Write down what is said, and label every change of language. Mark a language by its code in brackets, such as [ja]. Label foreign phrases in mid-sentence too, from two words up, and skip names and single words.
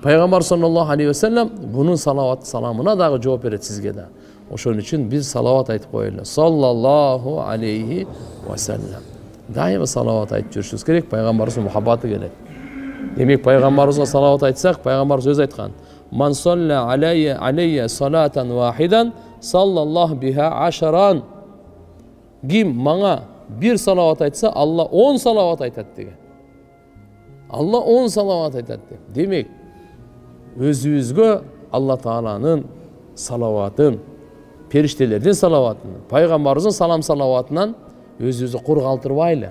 [ky] Пайгамбар [ar] صلى الله عليه وسلم [ky] бунун салават саламына дагы жооп берет сизге да. Ошон үчүн биз салават айтып коелу. [ar] صلى الله عليه وسلم. [ky] Дайыма салават айтып жүрүшүбүз керек, пайгамбарыбыздын мухаббаты келет. Демек пайгамбарыбызга салават айтсак, пайгамбарыбыз өз айткан: [ar] "من صلى علي صلاة واحدة صلى الله بها عشرا." [ky] Ким мага бир салават айтса, Алла 10 салават айтат деген. Алла 10 салават айтат деп. Демек өзүбүзгө Алла Тааланын салаватын, периштелердин салаватын, пайгамбарыбыздын салам салаватынан өзүбүздү кур калтырбайлы.